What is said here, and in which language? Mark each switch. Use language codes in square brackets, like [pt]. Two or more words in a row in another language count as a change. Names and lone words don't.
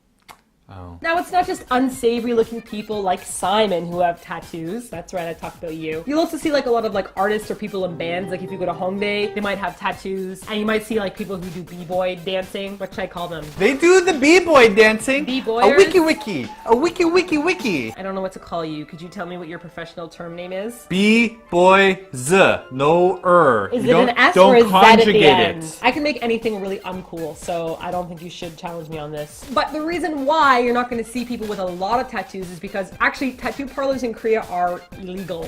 [en] Oh. Now, it's not just unsavory looking people like Simon who have tattoos. That's right, I talked about you. You'll also see like a lot of like artists or people in bands. Like if you go to Hongdae, they might have tattoos. And you might see like people who do b-boy dancing. What should I call them? They do the b-boy dancing. B-boyers? A wiki wiki. A wiki wiki wiki. I don't know what to call you. Could you tell me what your professional term name is? B-boy-z. No Is it an S or a Z at the end? It. I can make anything really uncool, so I don't think you should challenge me on this. But the reason why you're not going to see people with a lot of tattoos is because actually tattoo parlors in Korea are illegal.